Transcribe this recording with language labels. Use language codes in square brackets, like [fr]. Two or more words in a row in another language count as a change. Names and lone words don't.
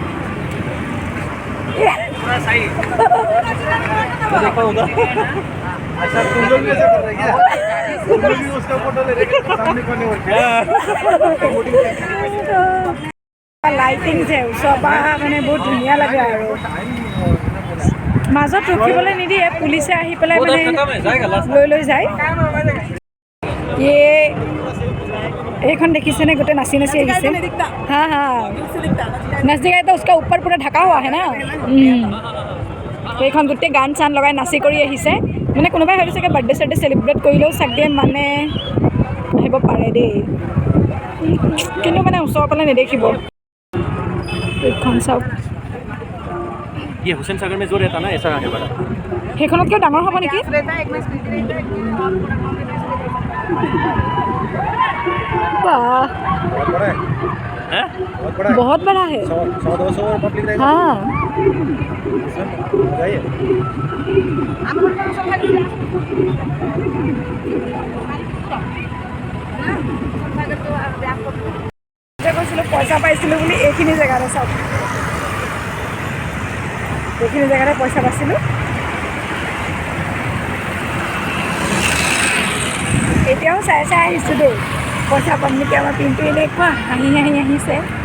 [as] লাইটিং যে ওচৰৰ পৰা মানে বহুত ধুনীয়া লাগে আৰু মাজত ৰখিবলৈ নিদিয়ে পুলিচে আহি পেলাই মানে লৈ যায় এইখন দেখিছেনে গোটেই নাচি নাচি আহিছে [hi] हाँ हाँ नजदीक आए तो उसका ऊपर पूरा ढका हुआ है ना [as] এইখন গোটেই গান চান লগাই নাচি কৰি আহিছে মানে কোনোবাই ভাবিছে চাগে বাৰ্থডে চাৰ্থডে চেলিব্ৰেট কৰিলেও চাগে মানে আহিব পাৰে দেই কিন্তু মানে ওচৰৰ পৰা নেদেখিব এইখন চাওক [hi] ये हुसैन सागर में जो रहता ना ऐसा आगे बढ़ा [as] সেইখনতকৈ ডাঙৰ হ'ব নেকি [hi] वाह बहुत बड़ा है 100-200 पब्लिक रहेगा हाँ जाइए [as] কৈছিলোঁ পইচা পাইছিলোঁ বুলি এইখিনি জেগাতে চাওক এইখিনি জেগাতে পইচা পাইছিলোঁ এতিয়াও চাই আহিছোঁ দেই পইচা পাম নেকি আমাৰ পিন্টু এনেকুৱা হাঁহি আহিছে